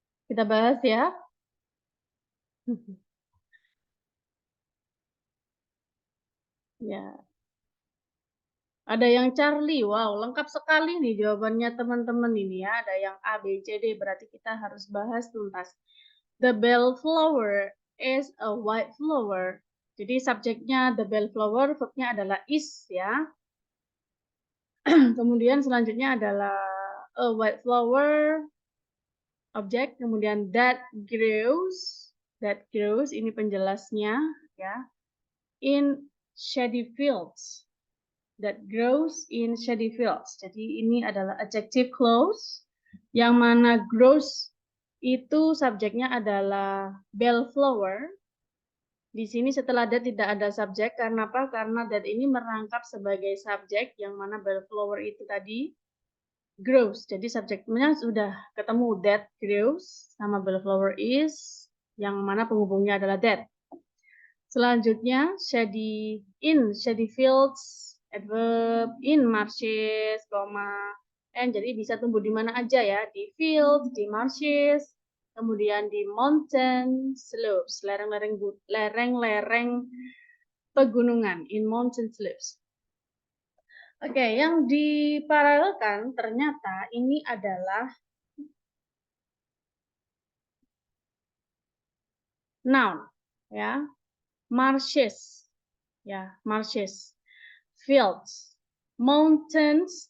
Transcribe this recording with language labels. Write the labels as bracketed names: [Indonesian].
[Indonesian] Kita bahas ya. Ya. Ada yang Charlie, wow, lengkap sekali nih jawabannya teman-teman ini ya. Ada yang A, B, C, D, berarti kita harus bahas tuntas. [English] The bellflower is a white flower. [Indonesian] Jadi subjeknya the bellflower, verbnya adalah is ya. Kemudian selanjutnya adalah a white flower, objek. Kemudian [English] that grows, [Indonesian] ini penjelasnya ya. [English] In shady fields. That grows in shady fields. [Indonesian] Jadi ini adalah adjective clause yang mana grows itu subjeknya adalah bellflower. Di sini setelah that tidak ada subjek. Karena apa? Karena that ini merangkap sebagai subjek yang mana bellflower itu tadi grows. Jadi subjeknya sudah ketemu, [English] that grows [Indonesian] sama [English] bellflower is [Indonesian] yang mana penghubungnya adalah that. Selanjutnya [English] in shady fields, [Indonesian] adverb [English] in marshes, [Indonesian] and jadi bisa tumbuh di mana aja ya, di fields, di marshes, kemudian di mountain slopes, lereng-lereng pegunungan, [English] in mountain slopes. [Indonesian] Oke, yang diparalelkan ternyata ini adalah noun ya. [English] Marshes, ya, marshes, fields, mountains.